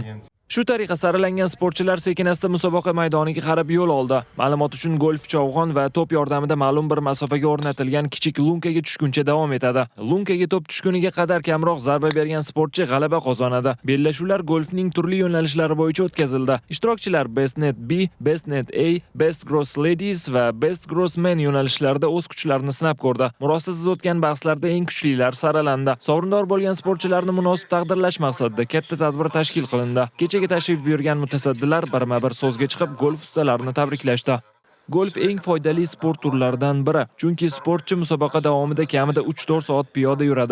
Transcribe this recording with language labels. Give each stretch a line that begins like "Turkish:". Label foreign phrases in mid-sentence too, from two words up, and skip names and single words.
Uzbek: Shu tariqa saralangan sportchilar sekin-asta musobaqa maydoniga qarab yo'l oldi. Ma'lumot uchun golf chovg'on va to'p yordamida ma'lum bir masofaga o'rnatilgan kichik lunkaga tushguncha davom etadi. Lunkaga to'p tushguniga qadar kamroq zarba bergan sportchi g'alaba qozonadi. Bellashuvlar golfning turli yo'nalishlari bo'yicha o'tkazildi. Ishtirokchilar Best Net B, Best Net A, Best Gross Ladies va Best Gross Men yo'nalishlarida o'z kuchlarini sinab ko'rdi. Murosasiz o'tgan bahslarda eng kuchlilar saralandi. Sovrindor bo'lgan sportchilarni munosib taqdirlash maqsadida katta tadbir tashkil qilindi. Kechagi tashrif buyurgan mutasaddilar birma-bir so'zga chiqib, golf ustalarini tabriklashdi. Golf eng foydali sport turlaridan biri, chunki sportchi musobaqa davomida kamida 3-4 soat piyoda yuradi.